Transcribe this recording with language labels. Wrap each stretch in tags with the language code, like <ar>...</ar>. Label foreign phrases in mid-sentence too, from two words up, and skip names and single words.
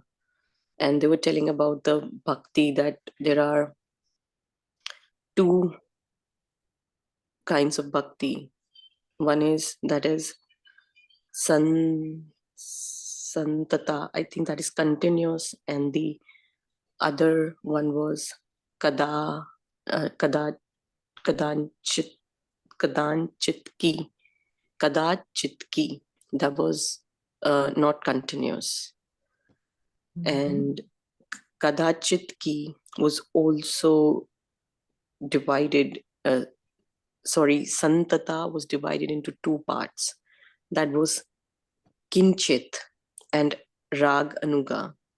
<en>And they were telling about the bhakti, that there are two kinds of bhakti. One is that is santata, I think that is continuous, and the other one was kada kada kadanchit kadanchitki kadachitki, that was not continuous. And kadachitki was also divided, santata was divided into two parts. That was kinchit and rag anuga.</en>